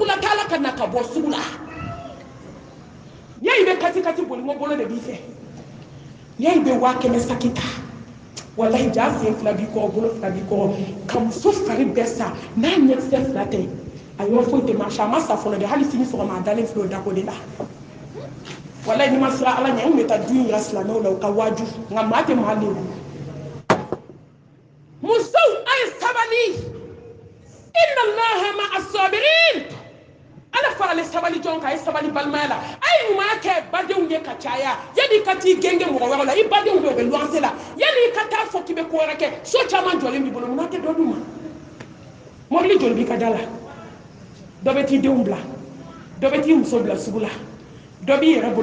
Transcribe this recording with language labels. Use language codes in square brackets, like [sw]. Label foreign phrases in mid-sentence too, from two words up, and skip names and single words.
[bm] la k'ala ka na ka bɔ sugu la n'i y'a ye i bɛ kati kati boli n ko bolo de b'i fɛ n'i y'a ye i bɛ 100 saki ta walahi ja sen fila b'i kɔrɔ bolo fila b'i kɔrɔ ka muso fari bɛɛ sa n'a ɲɛkisɛ fila tɛ a yɔrɔ foyi tɛ marché a ma sa fɔlɔ dɛ hali sini sɔgɔma a dalen filɛ o dako de la walahi ni ma sira ala ɲɛ n bɛ taa du in yira silamɛw la u ka waaju nka maa tɛ maa lebu musow a ye sabali [ar] إن الله مع الصابرين [bm] ala farale sabali jɔn kan a ye sabali balimaya la a ye ɲuman kɛ badenw ye ka caya yanni i ka t'i gɛngɛ mɔgɔ wɛrɛ la i badenw bɛ u bɛ luwanse la yanni i ka taa fɔ k'i bɛ ko wɛrɛ kɛ so caman jɔlen b'i bolo munna tɛ dɔ d'u ma mɔbili joli b'i ka da la dɔ bɛ t'i denw bila dɔ bɛ t'i muso bila sugu la dɔ b'i yɛrɛ